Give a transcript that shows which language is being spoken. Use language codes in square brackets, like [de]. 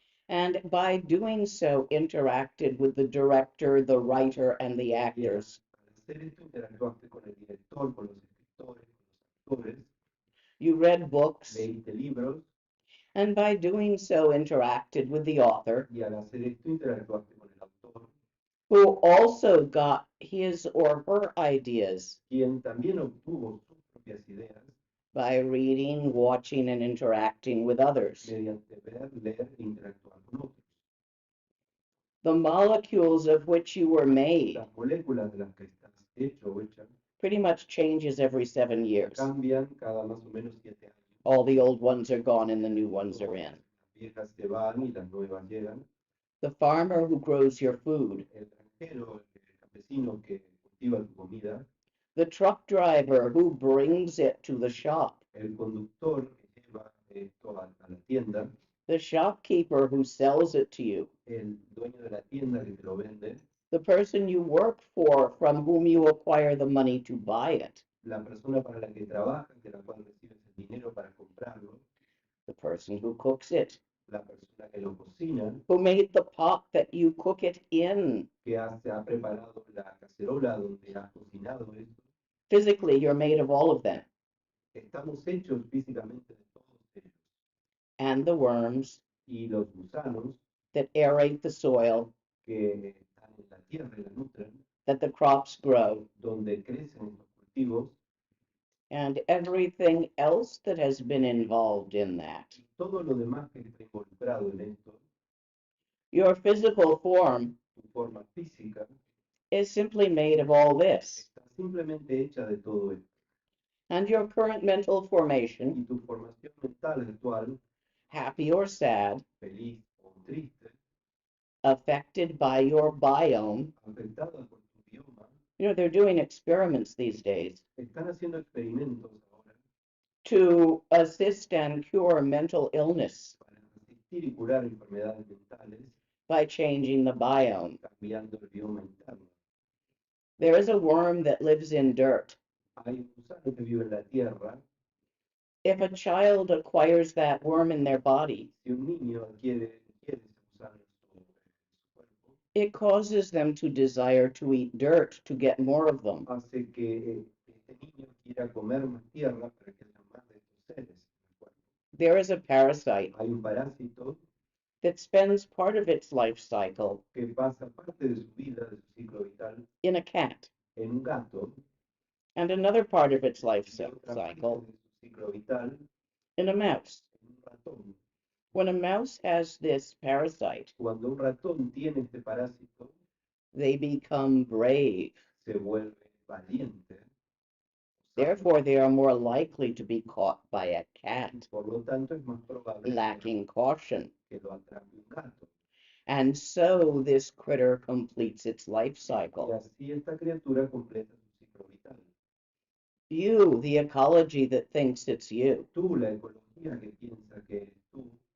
[en] and by doing so, interacted with the director, the writer, and the actors. [es] al hacer esto interactuaste con el director, con los escritores, con los actores, [en] You read books, [es] leíste libros, [en] and by doing so, interacted with the author, [es] y al hacer esto interactuaste con el autor, [en] who also got his or her ideas [es] quien también obtuvo sus propias ideas [en] by reading, watching, and interacting with others. [es] mediante ver, leer e interactuar con otros. [en] The molecules of which you were made [es] Las moléculas de las que estás hecho o hecha [en] pretty much changes every 7 years. [es] cambian cada más o menos 7 años. [en] All the old ones are gone and the new ones are in. [es] Las viejas se van y las nuevas llegan. [en] The farmer who grows your food, [es] El granjero, el campesino que cultiva tu comida, [en] the truck driver who brings it to the shop, [es] el conductor que lleva esto a la tienda, [en] the shopkeeper who sells it to you, [es] el dueño de la tienda que te lo vende, [en] the person you work for from whom you acquire the money to buy it, [es] la persona para la que trabajas, de la cual recibes el dinero para comprarlo, [en] the person who cooks it, [es] la persona que lo cocina, [en] who made the pot that you cook it in. [es] que ha preparado la cacerola donde has cocinado esto. [en] Physically, you're made of all of them. [es] Estamos hechos físicamente de todos ellos. [en] And the worms [es] Y los gusanos [en] that aerate the soil, [es] que están en la tierra y la nutren, [en] that the crops grow, [es] donde crecen estos cultivos, [en] and everything else that has been involved in that. [es] y todo lo demás que está involucrado en esto, [en] Your physical form [es] tu forma física, [en] is simply made of all this. [es] está simplemente hecha de todo esto. [en] And your current mental [es] Y [en] formation, [es] tu formación mental actual, [en] happy or sad, [es] feliz o triste, [en] affected by your biome. [es] afectada por tu bioma, [en] You know, they're doing experiments these days [es] están haciendo experimentos ahora [en] to assist and cure mental illness [es] para asistir y curar enfermedades mentales, [en] by changing the biome. [es] cambiando el bioma interno. [en] There is a worm that lives in dirt. [es] Hay un gusano que vive en la tierra. [en] If a child acquires that worm in their body, [es] Si un niño adquiere ese gusano en su cuerpo, [en] it causes them to desire to eat dirt to get more of them. [es] hace que este niño quiera comer más tierra para que haya más de estos seres en el cuerpo. [en] There is a parasite [es] Hay un parásito [en] that spends part of its life cycle [es] que pasa parte de su vida, de su ciclo vital, [en] in a cat [es] en un gato, [en] and another part of its life [es] y otra parte [en] cycle [es] de su ciclo vital [en] in a mouse. [es] en un ratón. [en] When a mouse has this parasite, [es] Cuando un ratón tiene este parásito, [en] they become brave. [es] se vuelve valiente. [en] Therefore, they are more likely to be caught by a cat, [es] Por lo tanto, es más probable [en] lacking caution. [es] que lo atrape un gato. [en] And so this critter completes its life [es] Y [en] cycle. [es] así esta criatura completa su ciclo vital. [en] You, the ecology that thinks it's you, [es] Tú, la ecología que piensa que eres tú,